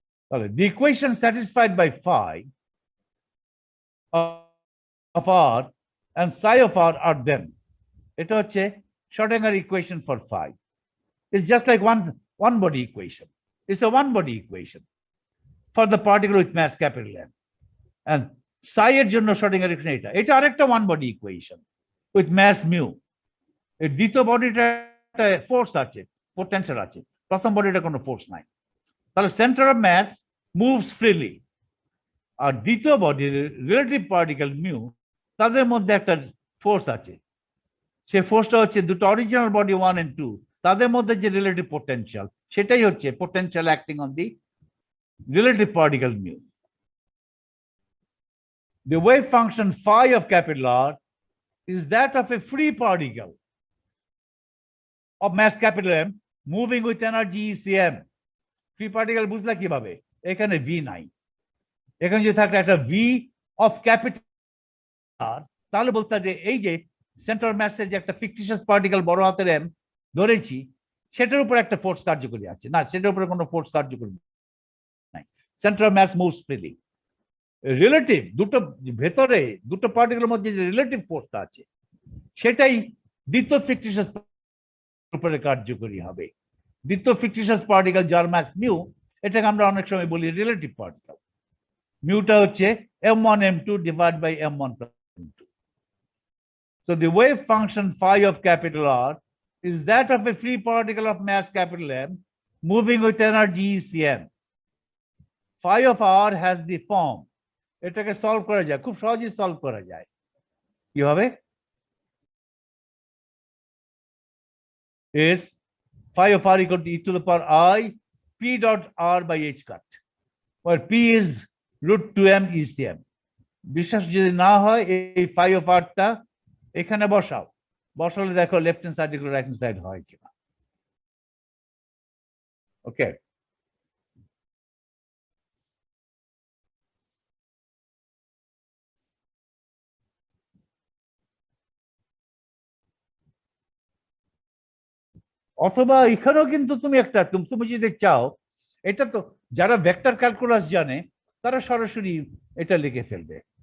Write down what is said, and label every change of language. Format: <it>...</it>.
<en>The equation satisfied by phi of R and psi of R are them. It হচ্ছে Schrodinger equation for phi. It's just like one body equation. It's a one body equation for the particle with mass capital M. And</en> <bn>সাই এর জন্য শর্ডিঙ্গার equation এটা আরেকটা one body equation with mass mu. এর দ্বিতীয় বডিটা একটা force আছে, potential আছে, প্রথম বডিটা কোনো ফোর্স নাই। তাহলে centre of mass moves freely, আর দ্বিতীয় বডি রিলেটিভ পার্টিকেল মিউ, তাদের মধ্যে একটা ফোর্স আছে। সেই ফোর্সটা হচ্ছে দুটো অরিজিনাল বডি 1 and 2, তাদের মধ্যে যে রিলেটিভ পোটেনশিয়াল, সেটাই হচ্ছে potential acting on the relative particle mu.</bn> <en>The wave function phi of capital R is that of a free particle of mass capital M moving with energy ECM.</en> <bn>Free particle বুঝলা কিভাবে? এখানে V নাই, এখানে যদি থাকে একটা V of capital আর, তাহলে বলতে যে এই যে সেন্টার ম্যাসের যে একটা ফিকটিশিয়াস পার্টিকেল বড় হাতের এম ধরেছি, সেটার উপর একটা ফোর্স কার্যকরী আছে না, সেটার উপরে কোনো ফোর্স কার্যকরী নাই। Centre mass moves freely. Relative দুটো ভেতরে দুটো পার্টিকেলের মধ্যে যে রিলেটিভ ফোর্সটা আছে, সেটাই দ্বিতীয় ফিকটিশিয়াস উপরে কার্যকরী হবে। দ্বিতীয় ফিকটিশিয়াস পার্টিকেল যার ম্যাস মিউ, এটাকে আমরা অনেক সময় বলি রিলেটিভ পার্টিকেল। মিউটা হচ্ছে</bn> <en>m1 m2 divided by m1 plus m2. So the wave function phi of capital R is that of a free particle of mass capital M moving with energy ECM. Phi of R has the form,</en> <bn>এটাকে solve করা যায়, খুব সহজেই solve করা যায়। কিভাবে?</bn> <en>is phi of R equal to e to the power I p dot R by h cut, where p is root 2m ECM.</en> <bn>বিশ্বাস যদি না হয় এই phi of R টা এখানে বসাও, বসালে দেখো left hand side equal right hand side হয় কিনা। ওকে, অথবা এখানেও কিন্তু তুমি একটা তুমি যদি চাও, এটা তো যারা ভেক্টর ক্যালকুলাস জানে তারা সরাসরি এটা লিখে ফেলবে।</bn>